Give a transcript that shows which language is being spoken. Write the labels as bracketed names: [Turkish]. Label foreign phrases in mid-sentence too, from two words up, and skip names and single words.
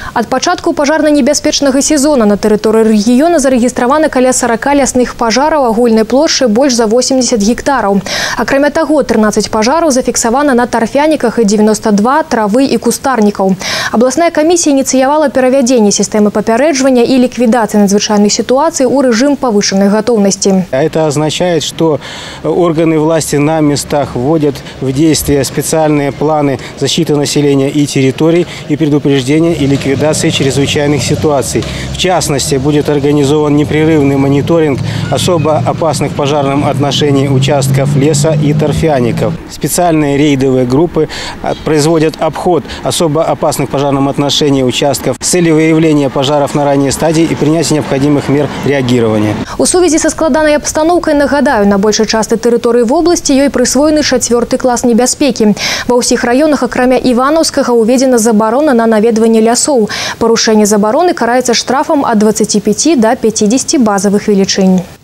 [Belarusian] Ад пачатку пажарна-небяспечнага сезона на тэрыторыі рэгіёна зарэгістравана каля 40 лясных пажараў агульнай плошчай больш за 80 гектараў. Акрамя таго, 13 пажараў зафіксавана на тарфяніках і 92 травы і кустарнікаў. Абласная камісія ініцыявала перавядзенне сістэмы папярэджвання і ліквідацыі надзвычайных [Russian] ситуаций у режим повышенной готовности. Это означает, что органы власти на местах вводят в действие специальные планы защиты населения и территорий и предупреждения и ликвидации чрезвычайных ситуаций. В частности, будет организован непрерывный мониторинг особо опасных в пожарном отношении участков леса и торфяников. Специальные рейдовые группы производят обход особо опасных в пожарном отношении участков с целью выявления пожаров на ранней стадии и принятия необходимых мер реагирования. [Belarusian] У сувязі са складанай абстаноўкай, нагадаю, на большай частцы тэрыторыі вобласці ёй прысвоены 4 клас небяспекі. Ва ўсіх раёнах, акрамя Іванаўскага, уведзена забарона на наведванне лясоў. Парушэнне забароны караецца штрафам ад 25 до 50 базавых велічынь.